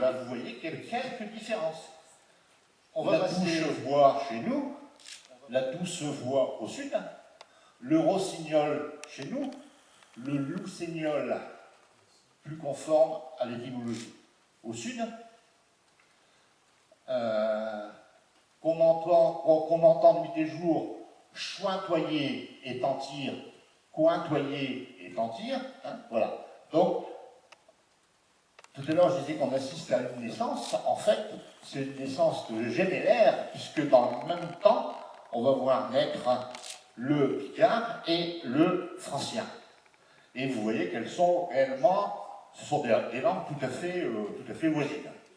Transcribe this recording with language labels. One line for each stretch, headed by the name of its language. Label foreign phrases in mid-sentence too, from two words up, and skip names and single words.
French: Là, vous voyez qu'il y a quelques différences. On va passer la douce voix chez nous, la douce voix au sud, le rossignol chez nous, le loussignol plus conforme à l'étymologie au sud, qu'on entend nuit et jour chointoyer et tentir, cointoyer et tentir, hein, voilà. Donc, Tout à l'heure, je disais qu'on assiste à une naissance. En fait, c'est une naissance gémellaire, puisque dans le même temps, on va voir naître le picard et le francien. Et vous voyez qu'elles sont réellement, ce sont des langues tout à fait voisines.